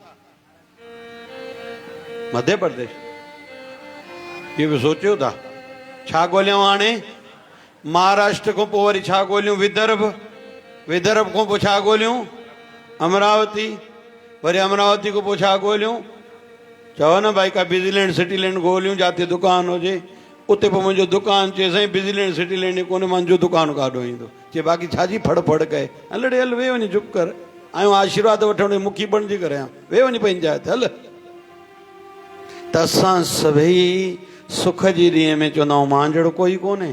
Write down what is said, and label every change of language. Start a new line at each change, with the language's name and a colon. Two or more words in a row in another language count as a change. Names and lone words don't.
Sindhi: मध्य प्रदेश। इहो बि सोचियो था छा ॻोल्हियूं हाणे? महाराष्ट्र खां पोइ वरी छा ॻोल्हियूं? विदर्भ। विदर्भ खां पोइ छा ॻोल्हियूं? अमरावती। वरी अमरावती खां पोइ छा ॻोल्हियूं? चओ न भाई का बिजलैंड सिटीलैंड ॻोल्हियूं जिते दुकान हुजे। उते पोइ मुंहिंजो दुकान। चए साईं बिजलैंड सिटीलैंड कोन्हे, मुंहिंजो दुकान काॾो ईंदो? चए बाक़ी छाजी फड़ फड़ कए? हल ॾे हल, वे वञी चुप कर। आयो आशीर्वाद वठण मुखी बणिजी करे आहियां। वे वञी पंहिंजी जाइ ते हल। त असां सभई सुख जी ॾींहं में चवंदा आहियूं मां जहिड़ो कोई कोन्हे।